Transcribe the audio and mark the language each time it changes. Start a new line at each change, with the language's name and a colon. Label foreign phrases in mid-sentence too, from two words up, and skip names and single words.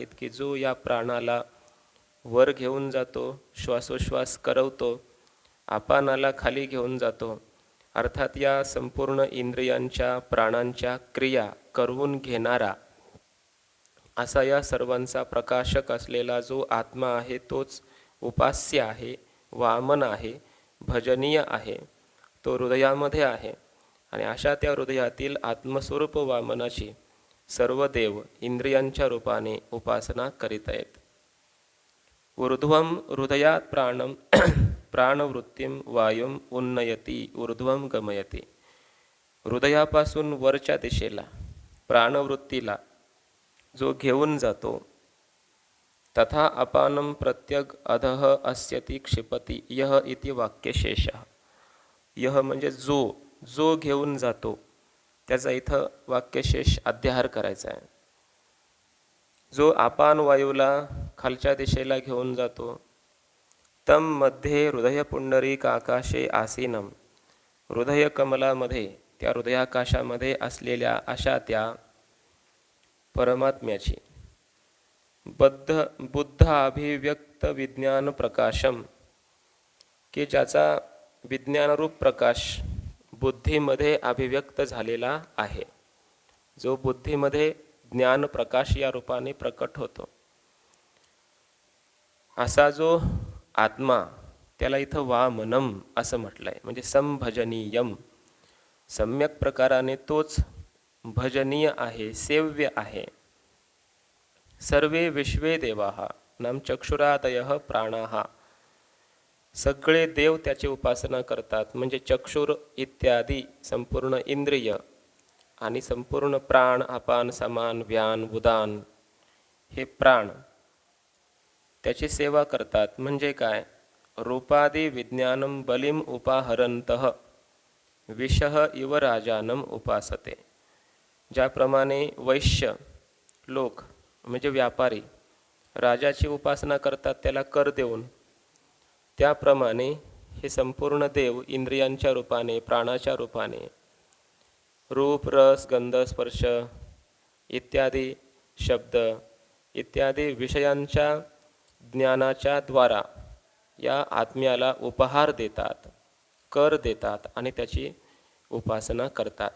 Marathi: की जो या प्राणाला वर घेऊन जातो, श्वासोश्वास करवतो, अपानाला खाली घेऊन जातो, अर्थात या संपूर्ण इंद्रियांच्या प्राणांच्या क्रिया करवून घेणारा असा या सर्वांचा प्रकाशक असलेला जो आत्मा आहे तोच उपास्य आहे, वामन आहे, भजनीय आहे, तो हृदयामध्ये आहे। आणि अशा त्या हृदयातील आत्मस्वरूप वामनाची सर्व देव इंद्रियांच्या रूपाने उपासना करीत आहेत।
Sanskrit: ऊर्ध्वं हृदयात प्राणम प्राणवृत्तीं वायुम उन्नयति ऊर्ध्वं गमयति,
Marathi: हृदयापासून वरच्या दिशेला प्राणवृत्तीला जो घेऊन जातो।
Sanskrit: तथा अपानं प्रत्यग अधः अस्यति क्षिपति यह इति वाक्यशेषः।
Marathi: यह म्हणजे जो घेऊन जातो त्याचा इथं वाक्यशेष अध्याहार करायचा आहे। जो अपान वायूला खालच्या दिशेला घेऊन जातो
Sanskrit: तम मध्ये हृदयपुंडरीकाकाशे आसीनम.
Marathi: हृदयकमलामध्ये, त्या हृदयाकाशामध्ये असलेल्या अशा त्या परमात्म्याची बुद्ध अभिव्यक्त
Sanskrit: विज्ञान प्रकाशम,
Marathi: की ज्याचा विज्ञानरूप प्रकाश बुद्धीमध्ये अभिव्यक्त झालेला आहे, जो बुद्धीमध्ये ज्ञान प्रकाश या रूपाने प्रकट होतो, असा जो आत्मा, त्याला इथं वामनम असं म्हटलं आहे. म्हणजे संभजनीयम, सम्यक प्रकाराने तोच भजनीय आहे, सेव्य आहे.
Sanskrit: सर्वे विश्वे देवाः नाम चक्षुरादयः प्राणाः,
Marathi: सगळे देव त्याची उपासना करतात. म्हणजे चक्षुर इत्यादी संपूर्ण इंद्रिय आणि संपूर्ण प्राण, अपान, समान, व्यान, उदान, हे प्राण त्याची सेवा करतात. म्हणजे काय?
Sanskrit: रूपादी विज्ञानम बलिम उपाहरंतः विषः इव राजानम उपासते.
Marathi: ज्याप्रमाणे वैश्य लोक म्हणजे व्यापारी राजाची उपासना करतात त्याला कर देऊन, त्याप्रमाणे हे संपूर्ण देव इंद्रियांच्या रूपाने, प्राणाच्या रूपाने, रूप, रस, गंध, स्पर्श इत्यादी शब्द इत्यादी विषयांच्या ज्ञानाच्या द्वारा या आत्म्याला उपहार देतात, कर देतात आणि त्याची उपासना करतात.